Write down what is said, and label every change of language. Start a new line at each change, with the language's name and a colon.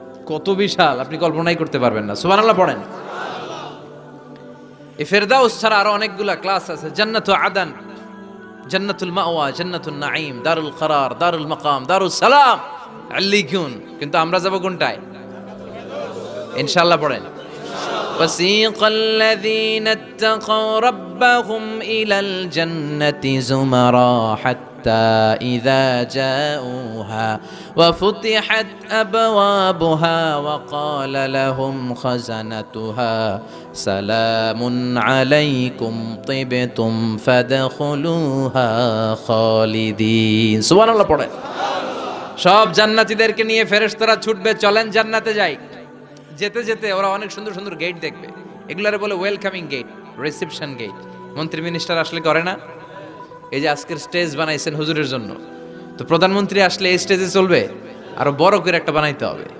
Bangla: কত বিশাল, আপনি কল্পনাই করতে পারবেন না। সুবহানাল্লাহ পড়েন। এই ফিরদাউস ছাড়া আরো অনেকগুলা ক্লাস আছে। জান্নাতুল আদন, জান্নাতুল মাওয়া, জান্নাতুন নাঈম, দারুল করার, দারুল মাকাম, দারুস সালাম, আল্লিকুন। কিন্তু আমরা যাব কোনটায়? ইনশাআল্লাহ পড়েন।
Arabic: وسيق الذين اتقوا ربهم إلى الجنة زمرا حتى إذا جاءوها وفتحت أبوابها وقال لهم خزنتها سلام عليكم طبتم فادخلوها خالدين।
Bangla: সুবহান আল্লাহ পড়েন। সব জান্নাতীদেরকে নিয়ে ফেরেশতারা ছুটবে, চলেন জান্নাতে যাই। যেতে যেতে ওরা অনেক সুন্দর সুন্দর গেট দেখবে, এগুলারে বলে ওয়েলকামিং গেট, রিসেপশন গেট। মন্ত্রী মিনিস্টার আসলে করে না? এই যে আজকের স্টেজ বানাইছেন হুজুরের জন্য, তো প্রধানমন্ত্রী আসলে এই স্টেজে চলবে, আরো বড় করে একটা বানাইতে হবে।